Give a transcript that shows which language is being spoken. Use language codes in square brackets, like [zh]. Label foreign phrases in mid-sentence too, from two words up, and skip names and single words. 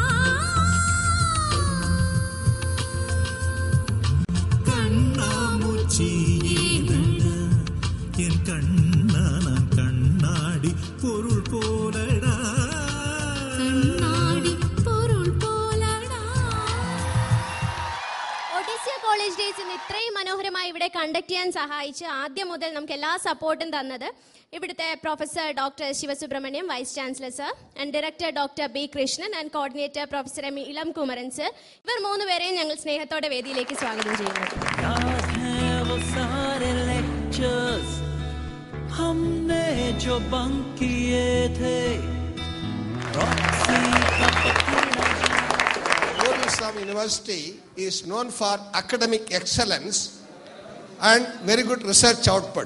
[ta] கண்ணாமூச்சியேடா என் கண்ணா நான் கண்ணாடி பொருள் போலடா கண்ணாடி பொருள் പോലടാ. [ml] ഒഡീസിയ കോളേജ് ഡേയ്സ് ഇന്ന് ഇത്രയും മനോഹരമായി ഇവിടെ കണ്ടക്ട് ചെയ്യാൻ സഹായിച്ച് ആദ്യം മുതൽ നമുക്ക് എല്ലാ സപ്പോർട്ടും തന്നത് ഇവിടുത്തെ [en] professor doctor [ml] ശിവസുബ്രഹ്മണ്യം, [en] vice chancellor sir, and director doctor [ml] ബി കൃഷ്ണൻ, [en] and coordinator professor [ml] എം ഇളം കുമരൻ സർ. ഇവർ മൂന്നുപേരെയും ഞങ്ങൾ സ്നേഹത്തോടെ വേദിയിലേക്ക് സ്വാഗതം ചെയ്യുന്നു. [hi] हमने जो बंक किए थे [en] Nurul Islam University is known for academic excellence and very good research output.